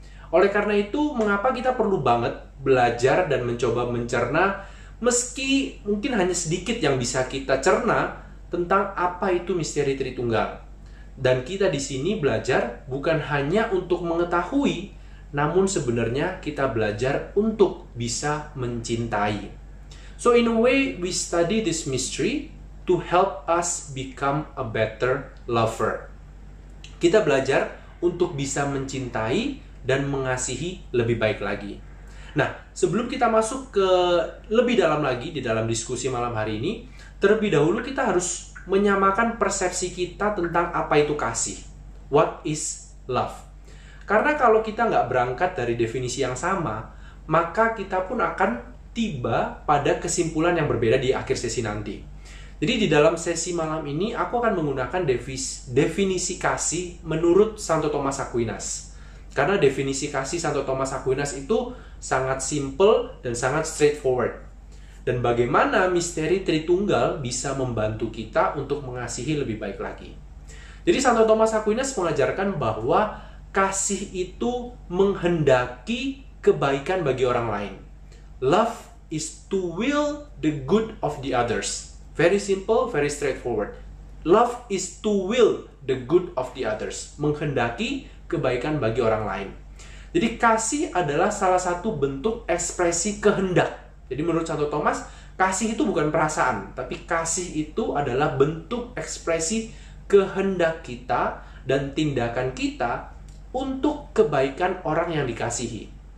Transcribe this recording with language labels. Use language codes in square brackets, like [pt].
[id] Oleh karena itu, mengapa kita perlu banget belajar dan mencoba mencerna, meski mungkin hanya sedikit yang bisa kita cerna tentang apa itu misteri Tritunggal. Dan kita di sini belajar bukan hanya untuk mengetahui, namun sebenarnya kita belajar untuk bisa mencintai. [en] So in a way, we study this mystery to help us become a better lover. [id] Kita belajar untuk bisa mencintai dan mengasihi lebih baik lagi. Nah, sebelum kita masuk ke lebih dalam lagi di dalam diskusi malam hari ini, terlebih dahulu kita harus menyamakan persepsi kita tentang apa itu kasih. [en] What is love? [id] Karena kalau kita nggak berangkat dari definisi yang sama, maka kita pun akan tiba pada kesimpulan yang berbeda di akhir sesi nanti. Jadi di dalam sesi malam ini, aku akan menggunakan definisi kasih menurut Santo Thomas Aquinas. Karena definisi kasih Santo Thomas Aquinas itu sangat simple dan sangat straightforward. Dan bagaimana misteri Tritunggal bisa membantu kita untuk mengasihi lebih baik lagi. Jadi Santo Thomas Aquinas mengajarkan bahwa kasih itu menghendaki kebaikan bagi orang lain. [en] Love is to will the good of the others. Very simple, very straightforward. Love is to will the good of the others. [id] Menghendaki kebaikan bagi orang lain. Jadi kasih adalah salah satu bentuk ekspresi kehendak. Jadi menurut Santo Thomas, kasih itu bukan perasaan, tapi kasih itu adalah bentuk ekspresi kehendak kita dan tindakan kita untuk kebaikan orang yang dikasihi.